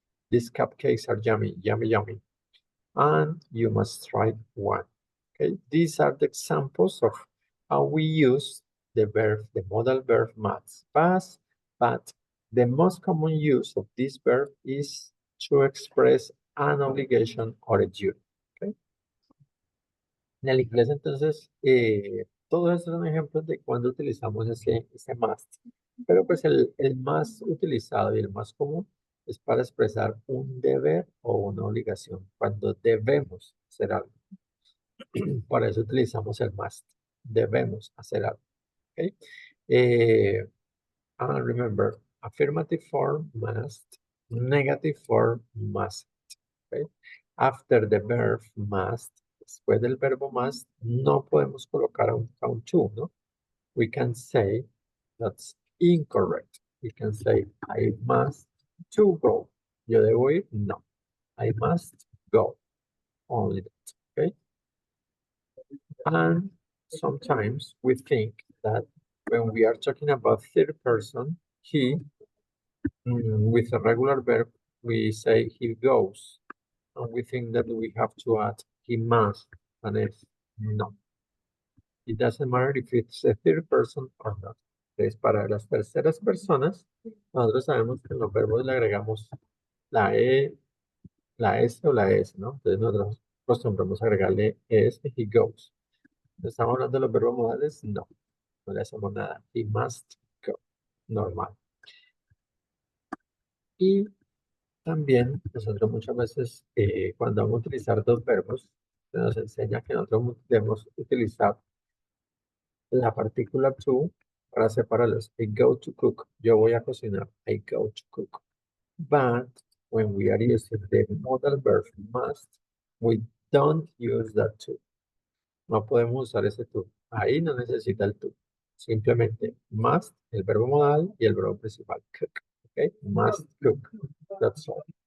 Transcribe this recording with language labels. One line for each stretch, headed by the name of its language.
English: These cupcakes are yummy, yummy, yummy. And you must try one. Okay, these are the examples of how we use the verb, the modal verb must, but the most common use of this verb is to express an obligation or a duty. Okay.
Spanish: En el inglés, entonces, todos estos son ejemplos de cuando utilizamos ese must. Pero pues el más utilizado y el más común es para expresar un deber o una obligación, cuando debemos hacer algo. Por eso utilizamos el must. Debemos hacer algo.
English: Okay? And remember, affirmative form must, negative form must. Okay? After the verb must,
Spanish: después del verbo must, no podemos colocar un count to, ¿no?
English: We can say that's incorrect. We can say I must to go. Yo debo ir? No. I must go. Only that. Okay? And sometimes we think that when we are talking about third person, he, with a regular verb, we say he goes. And we think that we have to add he must, and if no. It doesn't matter if it's a third person or not.
Spanish: Entonces, para las terceras personas, nosotros sabemos que en los verbos le agregamos la E, la S o la S, ¿no? Entonces nosotros acostumbramos a agregarle ES, he goes. ¿Estamos hablando de los verbos modales? No, no le hacemos nada.
English: He must go. Normal.
Spanish: Y también nosotros muchas veces cuando vamos a utilizar dos verbos, se nos enseña que nosotros debemos utilizar la partícula to para separarlos.
English: I go to cook.
Spanish: Yo voy a cocinar.
English: I go to cook. But when we are using the modal verb must, we don't use that to.
Spanish: No podemos usar ese to. Ahí no necesita el to. Simplemente must, el verbo modal y el verbo principal, cook.
English: Okay? Must cook. That's all.